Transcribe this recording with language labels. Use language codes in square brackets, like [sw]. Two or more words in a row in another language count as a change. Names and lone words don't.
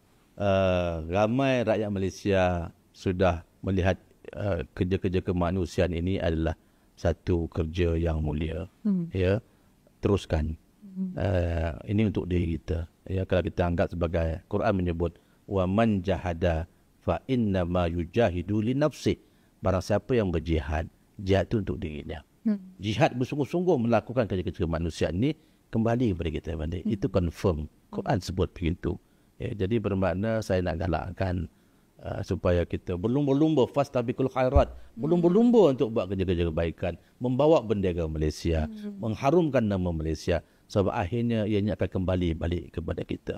[ms] Ramai rakyat Malaysia sudah melihat kerja-kerja kemanusiaan ini adalah satu kerja yang mulia. Ya, teruskan. Ini untuk diri kita. Ya, kalau kita anggap sebagai, Quran menyebut [ar] ومن جاهد فإنما يجاهد لنفسه. [ms] Barang siapa yang berjihad, jihad itu untuk dirinya. Jihad bersungguh-sungguh melakukan kerja-kerja kemanusiaan ini kembali kepada kita balik. Itu confirm. Quran sebut begitu. Ya, jadi bermakna saya nak galakkan supaya kita berlumba-lumba [ar] فاستبقوا الخيرات, [ms] berlumba-lumba untuk buat kerja-kerja kebaikan, membawa bendera Malaysia, mengharumkan nama Malaysia, sebab akhirnya ianya akan kembali balik kepada kita.